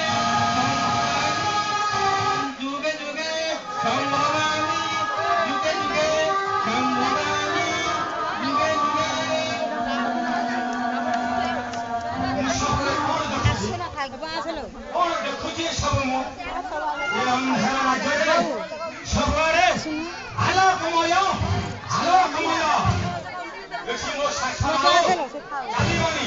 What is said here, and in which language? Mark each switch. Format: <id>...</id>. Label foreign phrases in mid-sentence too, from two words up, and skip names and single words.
<sa>जुगे जुगे संभवामि जुगे जुगे संभवामि जुगे जुगे।</sa> <or>କଣ ଦେଖୁଛି ସବୁ ମୁଁ? ଏ ଅନ୍ଧାର ରାଜ୍ୟରେ ସବୁଆଡ଼େ ଆଲୋକମୟ, ଆଲୋକମୟ। ବେଶୀ ମୋ ଶାସନ ଚାଲିବନି।</or>